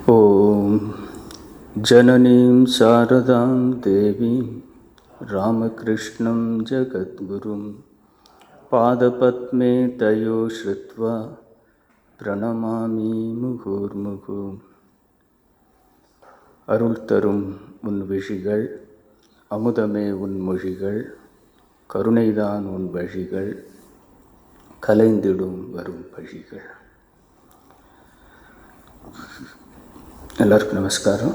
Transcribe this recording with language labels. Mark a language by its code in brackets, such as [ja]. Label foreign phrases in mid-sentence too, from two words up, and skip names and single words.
[sa] ॐ जननीं शारदां देवीं रामकृष्णं जगद्गुरुं पादपद्मे तयो श्रुत्वा प्रणमामि मुहुर्मुहुः. [ta] அருள் தரும் உன் விழிகள், அமுதமே உன் மொழிகள், கருணைதான் உன் வழிகள், கலைந்திடும் வரும் பழிகள். எல்லாருக்கும் நமஸ்காரம்.